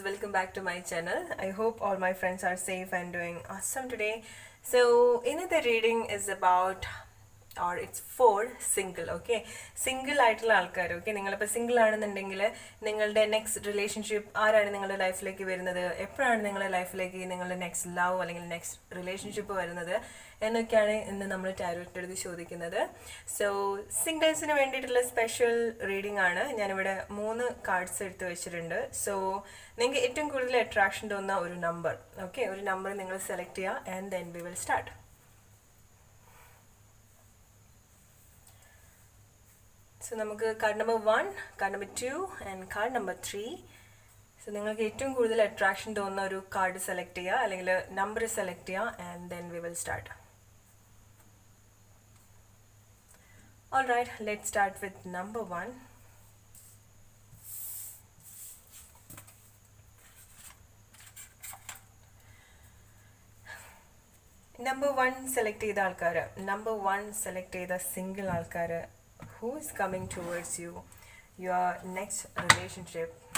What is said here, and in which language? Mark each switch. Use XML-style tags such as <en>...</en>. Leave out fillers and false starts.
<en>Welcome back to my channel. I hope all my friends are safe and doing awesome today. So, in the reading is about or it's for single, okay?</en> <ml>Single ആയിട്ടുള്ള ആൾക്കാർ, okay, നിങ്ങളിപ്പോൾ single ആണെന്നുണ്ടെങ്കിൽ നിങ്ങളുടെ next relationship ആരാണ് നിങ്ങളുടെ ലൈഫിലേക്ക് വരുന്നത്, എപ്പോഴാണ് നിങ്ങളുടെ ലൈഫിലേക്ക് നിങ്ങളുടെ നെക്സ്റ്റ് ലവ് അല്ലെങ്കിൽ നെക്സ്റ്റ് റിലേഷൻഷിപ്പ് വരുന്നത് എന്നൊക്കെയാണ് ഇന്ന് നമ്മൾ ടാരോറ്റ് എഴുതി ചോദിക്കുന്നത്. സോ സിംഗിൾസിന് വേണ്ടിയിട്ടുള്ള സ്പെഷ്യൽ റീഡിംഗ് ആണ്. ഞാനിവിടെ 3 കാർഡ്സ് എടുത്ത് വെച്ചിട്ടുണ്ട്. സോ നിങ്ങൾക്ക് ഏറ്റവും കൂടുതൽ അട്രാക്ഷൻ തോന്നുന്ന ഒരു നമ്പർ, ഓക്കെ, ഒരു നമ്പർ നിങ്ങൾ സെലക്ട് ചെയ്യുക</ml> <en>And then we will start.</en> <ml>So നമുക്ക് card number 1, card number 2 and card number 3. So നിങ്ങൾക്ക് ഏറ്റവും കൂടുതൽ അട്രാക്ഷൻ തോന്നുന്ന ഒരു കാർഡ് സെലക്ട് ചെയ്യുക അല്ലെങ്കിൽ നമ്പർ സെലക്ട് ചെയ്യുക</ml> <en>And then we will start. Alright, let's start with number 1. Number 1 select</en> <ml>ചെയ്ത ആൾക്കാർ,</ml> <en>number 1 select</en> <ml>ചെയ്ത സിംഗിൾ ആൾക്കാർ,</ml> <en>who is coming towards you, your next relationship?</en>